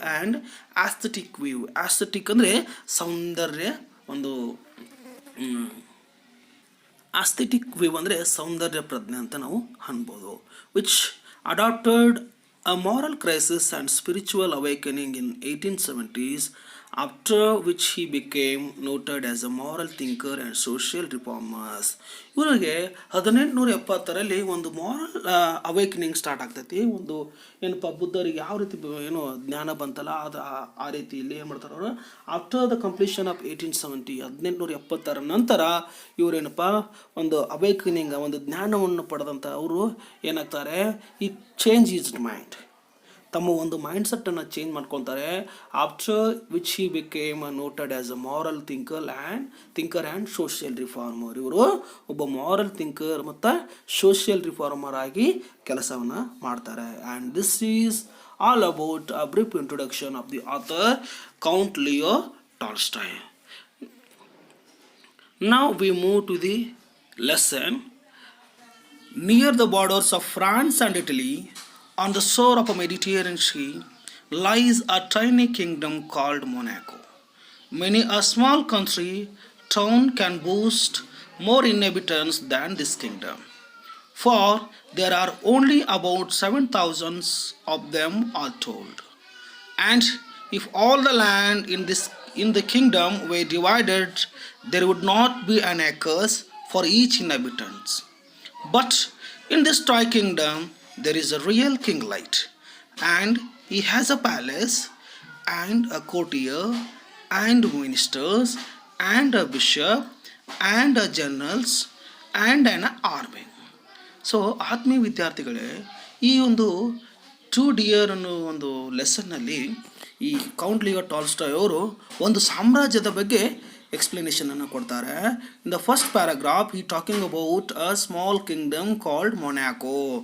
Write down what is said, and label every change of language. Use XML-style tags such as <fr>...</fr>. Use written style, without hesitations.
<en>And aesthetic view.</en> <kn>Aesthetic ಅಂದರೆ ಸೌಂದರ್ಯ, ಒಂದು aesthetic view ಅಂದರೆ ಸೌಂದರ್ಯ ಪ್ರಜ್ಞೆ ಅಂತ ನಾವು ಅನ್ಬೋದು.</kn> <en>Which adapted a moral crisis and spiritual awakening in 1870s after which he became noted as a moral thinker and social reformers.</en> <kn>ಇವರಿಗೆ 1870ರಲ್ಲಿ ಒಂದು moral awakening start ಆಗ್ತೈತಿ. ಒಂದು ಏನಪ್ಪ ಬುದ್ಧರಿಗೆ ಯಾವ ರೀತಿ ಏನೋ ಜ್ಞಾನ ಬಂತಲ್ಲ ಅದು ಆ ರೀತಿಯಲ್ಲಿ ಏನು ಮಾಡ್ತಾರೆ ಅವರು,</kn> <en>after the completion of 1870</en> <kn>1870 ನಂತರ ಇವರೇನಪ್ಪ ಒಂದು ಅವೇಕನಿಂಗ್ ಒಂದು ಜ್ಞಾನವನ್ನು ಪಡೆದಂಥ ಅವರು ಏನಾಗ್ತಾರೆ,</kn> <en>he change his mind,</en> <kn>ತಮ್ಮ ಒಂದು ಮೈಂಡ್ಸೆಟ್ಟನ್ನು ಚೇಂಜ್ ಮಾಡ್ಕೊತಾರೆ.</kn> <en>After which he became noted as a moral thinker and social reformer.</en> <kn>ಇವರು ಒಬ್ಬ ಮಾರಲ್ ಥಿಂಕರ್ ಮತ್ತು ಸೋಷಿಯಲ್ ರಿಫಾರ್ಮರ್ ಆಗಿ ಕೆಲಸವನ್ನು ಮಾಡ್ತಾರೆ.</kn> <en>And this is all about a brief introduction of the author Count Leo Tolstoy. Now we move to the lesson. Near the borders of France and Italy, on the shore of a Mediterranean Sea, lies a tiny kingdom called Monaco. Many a small country town can boast more inhabitants than this kingdom, for there are only about 7,000 of them all told. And if all the land in the kingdom were divided, there would not be an acre for each inhabitant. But in this toy kingdom there is a real kinglet, and he has a palace and a courtier and ministers and a bishop and a generals and an army.</en> <kn>So ಆತ್ಮೀಯ ವಿದ್ಯಾರ್ಥಿಗಳೇ, ಈ ಒಂದು to dear ಅನ್ನೋ ಒಂದು ಲೆಸನ್ನಲ್ಲಿ ಈ count Leo Tolstoy ಅವರು ಒಂದು ಸಾಮ್ರಾಜ್ಯದ ಬಗ್ಗೆ ಎಕ್ಸ್ಪ್ಲನೇಷನನ್ನು ಕೊಡ್ತಾರೆ.</kn> <en>In the first paragraph he talking about a small kingdom called Monaco.</en>